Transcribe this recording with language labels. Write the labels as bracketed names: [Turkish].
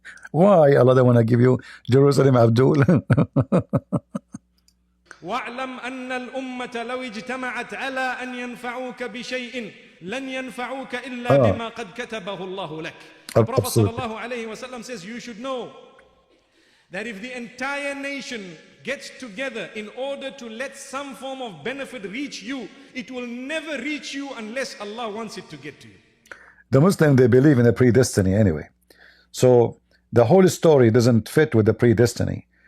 [English] Why Allah don't want to give you Jerusalem, Abdul? [Arabic] واعلم أن الأمة لو اجتمعت على أن ينفعوك بشيء لن ينفعوك إلا بما قد كتبه الله لك. [English] The Prophet sallallahu alayhi wa sallam says you should know that if the entire nation gets together in order to let some form of benefit reach you, it will never reach you unless Allah wants it to get to you. The Muslim, they believe in a predestiny anyway. So the whole story doesn't fit with the predestiny.